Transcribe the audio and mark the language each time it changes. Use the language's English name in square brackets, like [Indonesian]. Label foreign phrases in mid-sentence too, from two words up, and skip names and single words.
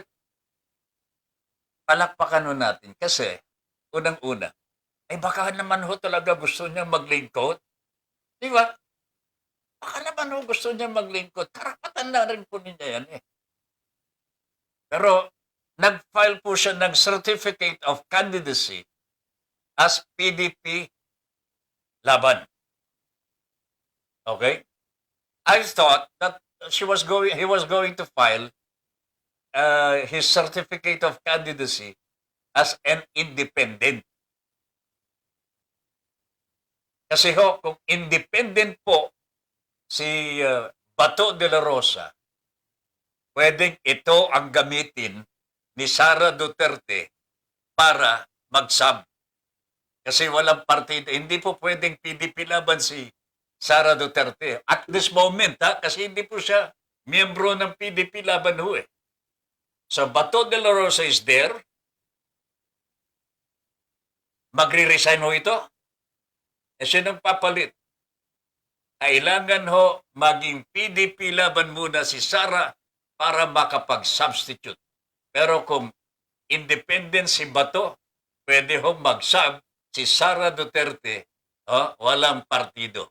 [Filipino] Palakpakan natin kasi, unang-una, baka naman ho talaga gusto niya maglingkod. Di ba? Baka naman ho gusto niya maglingkod. Karapatan na rin po niya yan Pero, nag-file po siya ng [English] Certificate of Candidacy [Filipino] as PDP laban. Okay? [English] I thought that he was going to file his Certificate of Candidacy as an independent. [Filipino] Kasi kung independent po si Bato de la Rosa, pwedeng ito ang gamitin ni Sara Duterte para mag-sub. Kasi walang partido. Hindi po pwedeng PDP laban si Sara Duterte. [English] At this moment, [Filipino] kasi hindi po siya miyembro ng PDP laban ho [English] So, Bato de la Rosa is there. [Filipino] Magre-resign ho ito. Sinong papalit? Kailangan ho maging PDP laban muna si Sara para makapag-substitute. Pero kung independent si Bato, pwede ho mag-sub si Sara Duterte, walang partido.